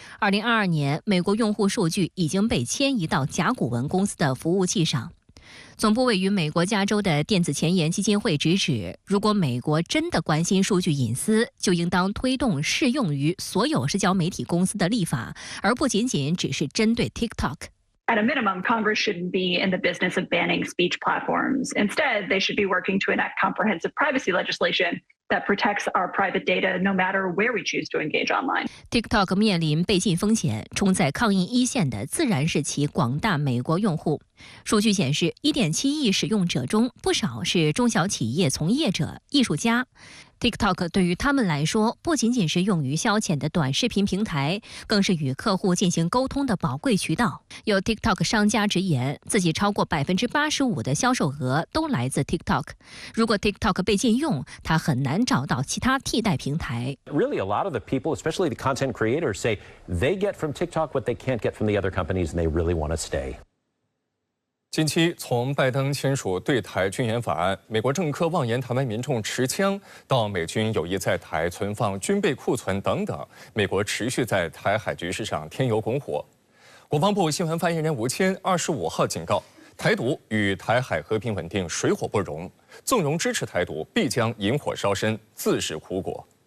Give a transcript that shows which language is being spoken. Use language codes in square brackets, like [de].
[zh] 2022年，美国用户数据已经被迁移到甲骨文公司的服务器上。总部位于美国加州的电子前沿基金会直指，如果美国真的关心数据隐私，就应当推动适用于所有社交媒体公司的立法，而不仅仅只是针对 TikTok。 [en] At a minimum, Congress shouldn't be in the business of banning speech platforms. Instead, they should be working to enact comprehensive privacy legislation that protects our private data no matter where we choose to engage online. [zh] TikTok 面临被禁风险，冲在抗疫一线的自然是其广大美国用户。数据显示 1.7 亿使用者中，不少是中小企业从业者、艺术家。 TikTok 对于他们来说，不仅仅是用于消遣的短视频平台，更是与客户进行沟通的宝贵渠道。有 TikTok 商家直言，自己超过85%的销售额都来自 TikTok。如果 TikTok 被禁用，他很难找到其他替代平台。 [en] Really, a lot of the people, especially the content creators, say they get from TikTok what they can't get from the other companies, and they really want to stay. [zh] 近期，从拜登签署对台军演法案，美国政客妄言台湾民众持枪，到美军有意在台存放军备库存等等，美国持续在台海局势上添油拱火。国防部新闻发言人吴谦25号警告，台独与台海和平稳定水火不容，纵容支持台独，必将引火烧身，自食苦果。